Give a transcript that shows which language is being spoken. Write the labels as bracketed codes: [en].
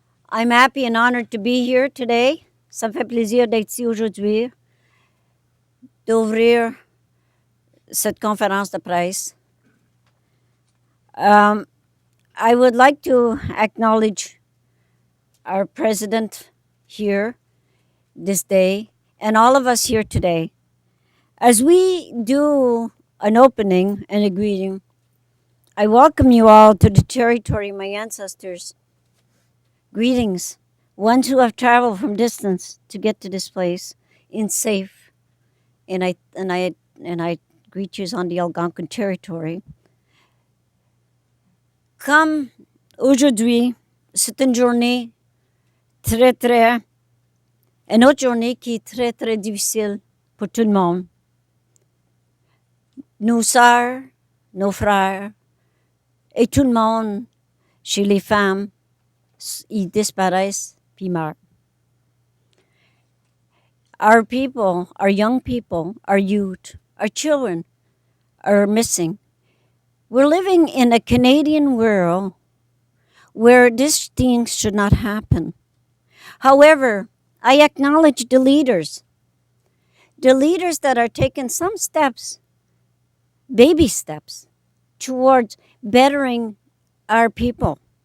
[en] I'm happy and honored to be here today. [fr] Ça me fait plaisir d'être ici aujourd'hui, d'ouvrir cette conférence de presse. [en] I would like to acknowledge our president here this day and all of us here today. As we do an opening and a greeting, I welcome you all to the territory of my ancestors. Greetings, ones who have traveled from distance to get to this place in safe. And I greet you on the Algonquin territory. [fr] Comme aujourd'hui, c'est une journée une autre journée qui est très, très difficile pour tout le monde. Nos sœurs, nos frères, et tout le monde, chez les femmes, ils disparaissent puis meurent. [en] Our people, our young people, our youth, our children are missing. We're living in a Canadian world where these things should not happen. However, I acknowledge the leaders that are taking some steps, baby steps, towards bettering our people.